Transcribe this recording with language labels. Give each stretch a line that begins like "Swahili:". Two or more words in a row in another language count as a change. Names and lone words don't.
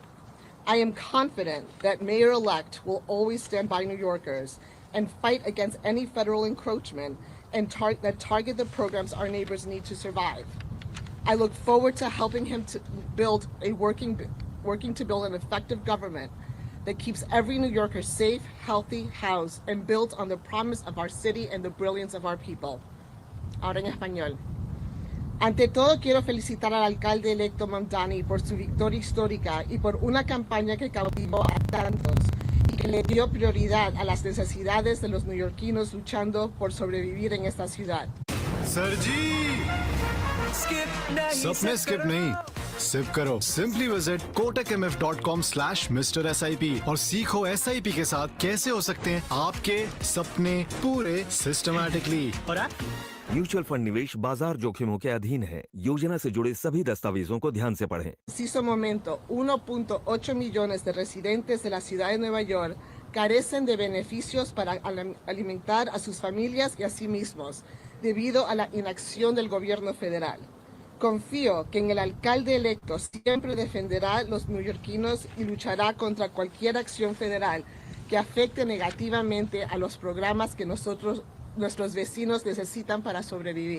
English: I am confident that Mayor-elect will always stand by New Yorkers and fight against any federal encroachment and that target the programs our neighbors need to survive. I look forward to helping him to working to build an effective government that keeps every New Yorker safe, healthy, housed, and built on the promise of our city and the brilliance of our people.
Spanish: Ahora en español. Ante todo, quiero felicitar al alcalde electo Mamdani por su victoria histórica y por una campaña que cautivó a tantos y que le dio prioridad a las necesidades de los neoyorquinos luchando por sobrevivir en esta ciudad.
Hindi: सर जी सपने स्किप नहीं सिप करो
English: simply visit
Hindi: kotakmf.com/MrSIP और सीखो SIP के साथ कैसे हो सकते हैं आपके सपने पूरे सिस्टमैटिकली। और आप म्यूचुअल फंड निवेश बाजार जोखिमों के अधीन है। योजना से जुड़े सभी दस्तावेजों को ध्यान से पढ़ें।
Spanish: preciso momento, 1.8 millones de residentes de la ciudad de Nueva York carecen de beneficios para alimentar a sus familias y a sí mismos, debido a la inacción del gobierno federal. Confío que en el alcalde electo siempre defenderá a los neoyorquinos y luchará contra cualquier acción federal que afecte negativamente a los programas que nuestros vecinos necesitan para sobrevivir.